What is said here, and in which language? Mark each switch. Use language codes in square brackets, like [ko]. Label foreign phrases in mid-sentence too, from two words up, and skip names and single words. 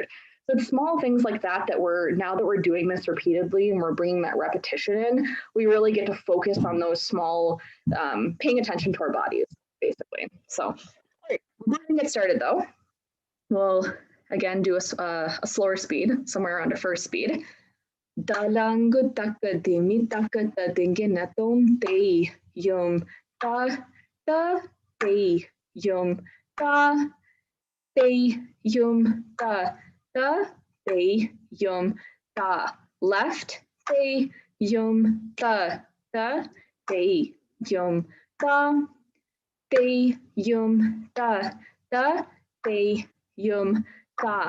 [en] So it's small things like that now that we're doing this repeatedly and we're bringing that repetition in, we really get to focus on those small, paying attention to our bodies, basically. So we're going to get started though. We'll again do a slower speed, somewhere around a first speed. Dalangu taka dimi taka ta dinginatum te yum ta ta te yum ta te yum ta ta te yum ta. Left te yum ta ta te yum ta te yum ta ta te yum ta.